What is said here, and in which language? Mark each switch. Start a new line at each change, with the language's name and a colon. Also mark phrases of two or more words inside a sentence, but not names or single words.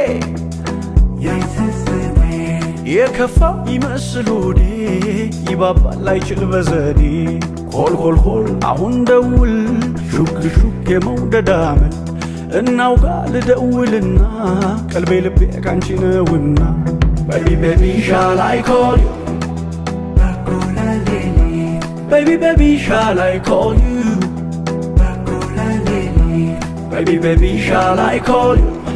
Amharic: የከፋው ይመስል ሆዴ ይባባል አይችል በዘዴ ኮልኮልኮል አሁን ደውል ሹክ ሹክ የመውደድ አመል እናውጋ ልደውልና ቀልቤ ልቤ ካንቺ ነውና
English: Baby, baby, shall I call you? Baby, baby, shall I call you? Baby, baby, shall I call you?